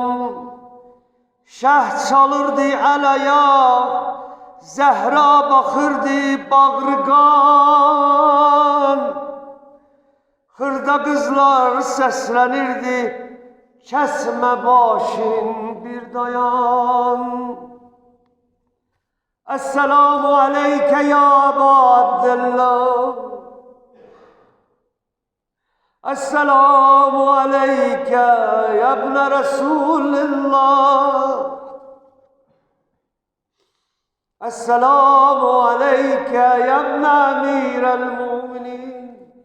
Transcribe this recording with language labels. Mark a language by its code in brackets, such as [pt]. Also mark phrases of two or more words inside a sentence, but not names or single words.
[az] Şəh çalırdı əlaya, Zəhra baxırdı bağrıqan. Xırda qızlar səslənirdi, kəsmə başın bir dayan. [ar] السلام عليك يا أبا عبد الله. السلام عليك يا ابن رسول الله. السلام عليك يا ابن أمير المؤمنين.